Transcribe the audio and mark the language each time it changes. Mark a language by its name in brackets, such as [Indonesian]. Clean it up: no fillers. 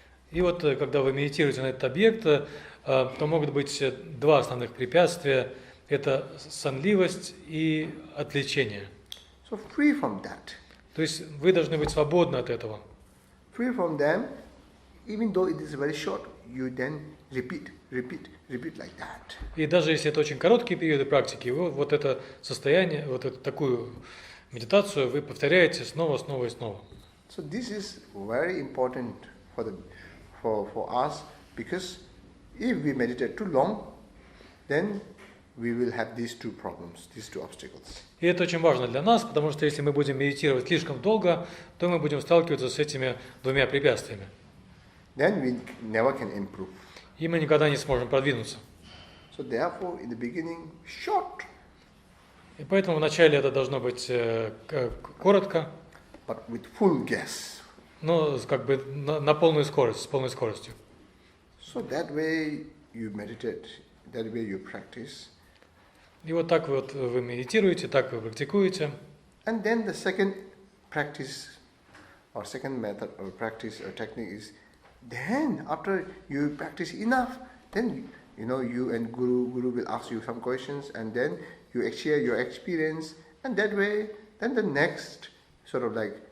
[Russian] И вот, когда вы медитируете на этот объект, то могут быть два основных препятствия. Это сонливость и отвлечение. [English] So free from that. [Russian] То есть вы должны быть свободны от этого. [English] Free from them, even though it is very short, you then repeat like that. [Russian] И даже если это очень короткие периоды практики, вы вот это состояние, вот эту такую медитацию вы повторяете снова и снова. [English] So this is very important for us, because if we meditate too long, then we will have these two problems, these two obstacles. [Russian] И это очень важно для нас, потому что если мы будем медитировать слишком долго, то мы будем сталкиваться с этими двумя препятствиями. [English] Then we never can improve. [Russian] И мы никогда не сможем продвинуться. [English] So therefore, in the beginning, short. [Russian] И поэтому вначале это должно быть коротко, [English] but with full gas. [Russian] Но как бы на полную скорость, с полной скоростью. [English] So that way you meditate, that way you practice. [Russian] И вот так вот вы медитируете, так вы практикуете. [English] And then the second practice, or second method or practice or technique is, then after you practice enough, then you and Guru will ask you some questions, and then you share your experience, and that way, then the next sort of like